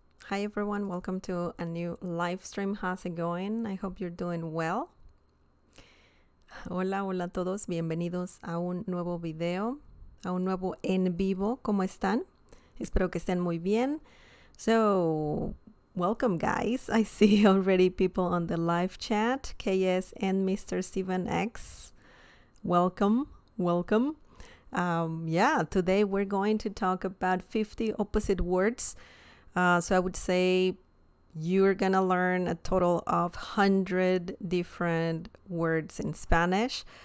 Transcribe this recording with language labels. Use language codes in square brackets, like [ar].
[en] Hi everyone, welcome to a new live stream. How's it going? I hope you're doing well. [es] Hola, hola a todos, bienvenidos a un nuevo video, a un nuevo en vivo. ¿Cómo están? Espero que estén muy bien. [en] So, welcome guys. I see already people on the live chat, KS and Mr. Steven X. Welcome, welcome. Today we're going to talk about 50 opposite words. So I would say you're gonna learn a total of 100 different words in Spanish.